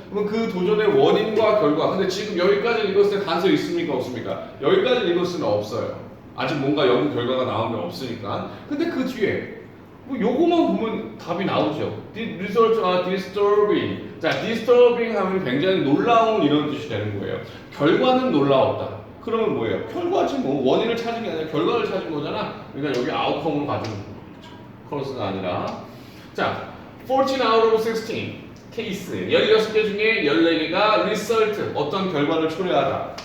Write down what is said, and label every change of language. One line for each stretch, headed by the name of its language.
Korean: 그럼 그 도전의 원인과 결과. 근데 지금 여기까지 읽었을 때 단서 있습니까, 없습니까? 여기까지 읽었을 때 없어요. 아직 뭔가 연구 결과가 나온 게 없으니까. 근데 그 뒤에 뭐 요거만 보면 답이 나오죠.
English: The results are disturbing.
Korean: 자, disturbing 하면 굉장히 놀라운 이런 뜻이 되는 거예요. 결과는 놀라웠다. 그러면 뭐예요? 결과지 뭐. 원인을 찾은 게 아니라 결과를 찾은 거잖아. 그러니까 여기 아웃컴을 가지고 크로스가 아니라. 자,
English: 14 out of 16
Korean: 케이스. 16개 중에 14개가 result, 어떤 결과를 초래하다.